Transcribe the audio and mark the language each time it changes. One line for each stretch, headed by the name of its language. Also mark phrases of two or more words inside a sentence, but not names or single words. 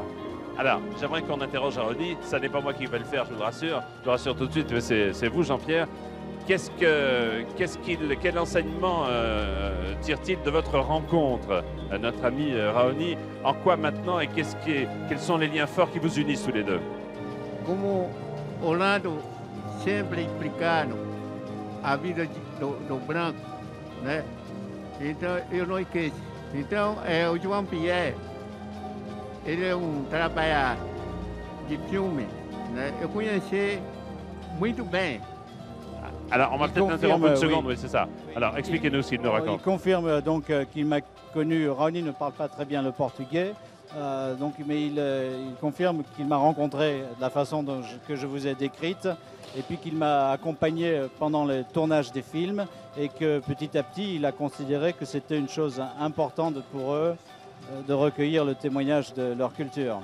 French: Alors, j'aimerais qu'on interroge Raoni. Ça n'est pas moi qui vais le faire, je vous le rassure. Je vous rassure tout de suite, c'est vous, Jean-Pierre. Quel enseignement tire-t-il de votre rencontre, notre ami Raoni? En quoi maintenant et quels sont les liens forts qui vous unissent tous les deux?
Portuguese: Como Orlando sempre explicando a vida do branco, né? Então eu não esqueço. Então o João Pierre, ele é trabalhador de filme, né? Eu conheci muito bem.
French: Alors, on va peut-être interrompre une seconde, oui, c'est ça. Alors, expliquez-nous ce qu'il nous raconte. Il confirme donc qu'il m'a connu. Raoni ne parle pas très bien le portugais, mais il confirme qu'il m'a rencontré de la façon que je vous ai décrite, et puis qu'il m'a accompagné pendant le tournage des films, et que petit à petit, il a considéré que c'était une chose importante pour eux de recueillir le témoignage de leur culture.